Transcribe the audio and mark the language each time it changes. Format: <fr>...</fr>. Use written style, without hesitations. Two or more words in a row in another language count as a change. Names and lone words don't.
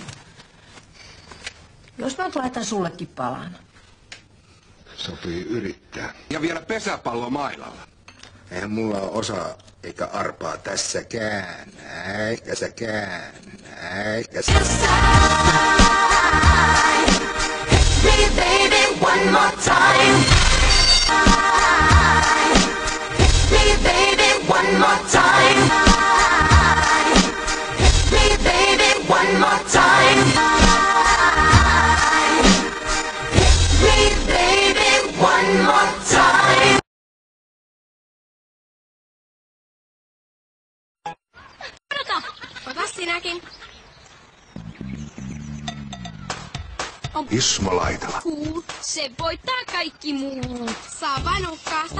<fi>Jos mä laitan sullekin palan. Sopii yrittää. Ja vielä pesäpallo mailalla. Eihän mulla ole osaa eikä arpaa tässäkään. Eikä säkään. Eikä säkään.</fi> <en>Hit me baby one more time. Hit me baby one more time. Hit me baby one more time. Hit me baby one more time.</en> <fi>Ota sinäkin. Ismo Laitala. Cool. Se voittaa kaikki muut. Saa vanukkaasta.</fi>